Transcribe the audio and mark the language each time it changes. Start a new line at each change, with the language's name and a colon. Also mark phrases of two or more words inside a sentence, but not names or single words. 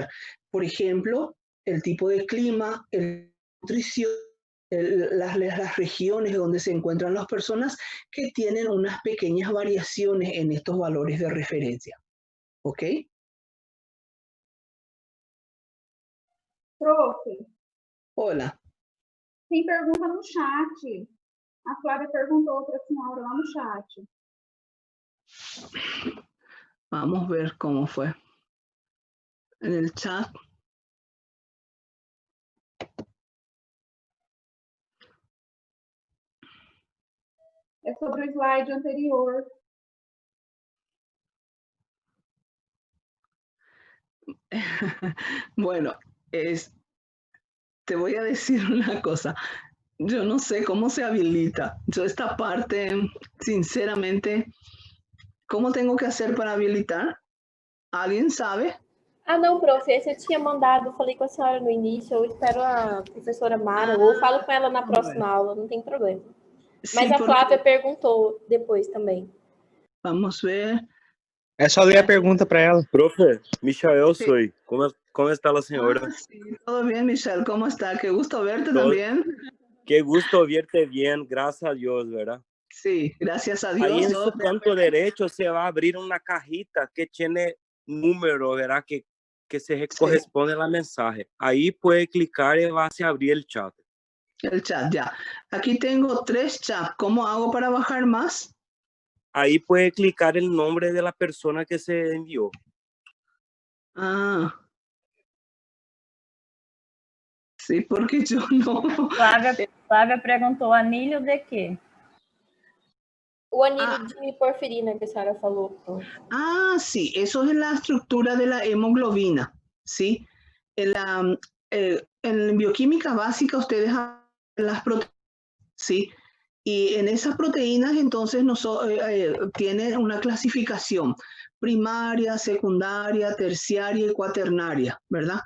Spanish: Por ejemplo, el tipo de clima, la nutrición, las regiones donde se encuentran las personas que tienen unas pequeñas variaciones en estos valores de referencia. ¿Ok? Profe. Hola.
Portuguese: Tem pergunta no chat. A Flávia perguntou para a senhora lá no chat.
Spanish: Vamos a ver cómo fue. En el chat.
Portuguese: É sobre o slide anterior.
Spanish: Bueno, te voy a decir una cosa. Yo no sé cómo se habilita. Yo esta parte, sinceramente, ¿cómo tengo que hacer para habilitar? ¿Alguien sabe?
Portuguese: Ah, não, prof, esse eu tinha mandado, falei com a senhora no início, eu espero a professora Mara, ou falo com ela na próxima aula, não tem problema. Mas
Spanish: Sí,
Portuguese: a Flávia perguntou depois também. Vamos ver. É só ler a pergunta para ela.
Spanish: Profe, Michael soy. ¿Cómo está la señora? Ah, sí, todo bien, Michelle, ¿cómo está? Qué gusto verte también. Qué gusto verte bien, gracias a Dios, ¿verdad? Sí, gracias a Dios. Ahí en su canto derecho se va a abrir una cajita que tiene número, ¿verdad? Que se corresponde a la mensaje. Ahí puede clicar y va a abrir el chat. El chat, ya. Aquí tengo 3 chats. ¿Cómo hago para bajar más? Ahí puede clicar el nombre de la persona que se envió. Ah. Sí, porque yo no.
Portuguese: Flávia perguntou, anilho de quê? O anilho de porfirina que a senhora falou.
Spanish: Sí, eso es la estructura de la hemoglobina, ¿sí? En bioquímica básica ustedes hablan de las proteínas, ¿sí? Y en esas proteínas entonces tienen una clasificación primaria, secundaria, terciaria y cuaternaria, ¿verdad?